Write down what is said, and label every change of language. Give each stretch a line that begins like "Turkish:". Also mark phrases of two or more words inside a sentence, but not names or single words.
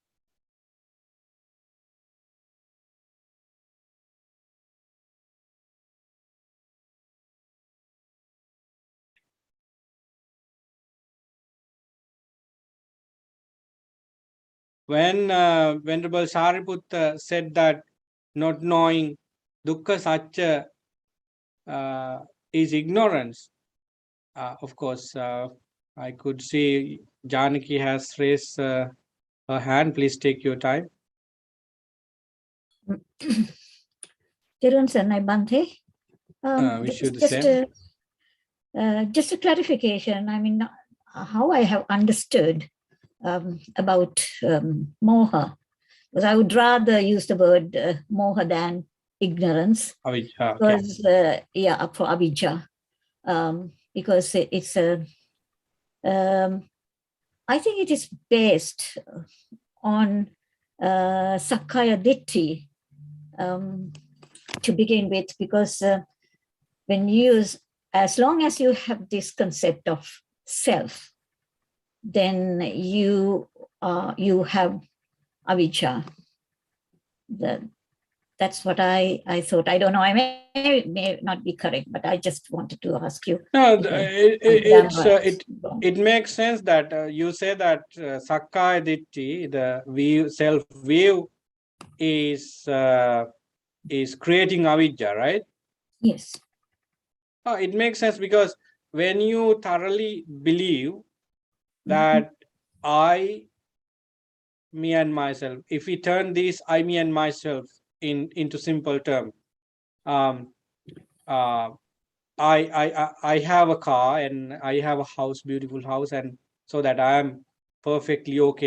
English: When Venerable Sariputta said that not knowing
Pali: dukkha satya
English: is ignorance, of course, I could see Janaki has raised her hand. Please take your time. Tirun Sanai Bhante. Wish you the same. Just a clarification. I mean, how I have understood about moha, because I would rather use the word moha than ignorance. Avijja, because for avijja, because it's a I think it is based on
Pali: sakkaya ditthi
English: to begin with, because when you use, as long as you have this concept of self, then you have avijja. That's what I thought. I don't know. I may not be correct, but I just wanted to ask you. No, it makes sense that you say that
Pali: sakkaya ditthi,
English: the view, self view, is creating avijja, right? Yes. It makes sense, because when you thoroughly believe that I, me and myself, if we turn this I, me and myself into simple term, I have a car and I have a house, beautiful house, and so that I am perfectly okay.